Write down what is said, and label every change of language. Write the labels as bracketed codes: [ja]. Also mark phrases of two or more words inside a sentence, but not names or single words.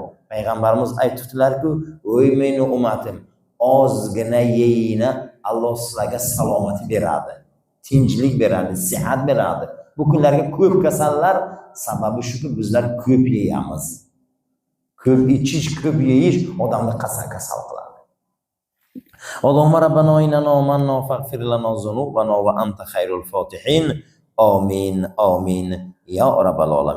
[uz] Payg'ambarimiz aytibdilar-ku, "Ey meni ummatim, ozgina yeyina Alloh sizlarga salomat beradi, tinchlik beradi, sihat beradi." Bu kunlarga ko'p kasallar sababi shuki, bizlar ko'p yeyamiz. Ko'p ichish, ko'p yeyish odamni kasal qiladi. [ar] اللهم ربنا إننا آمنا فاغفر لنا ذنوبنا وأنت خير الفاتحين. آمين آمين يا رب العالمين.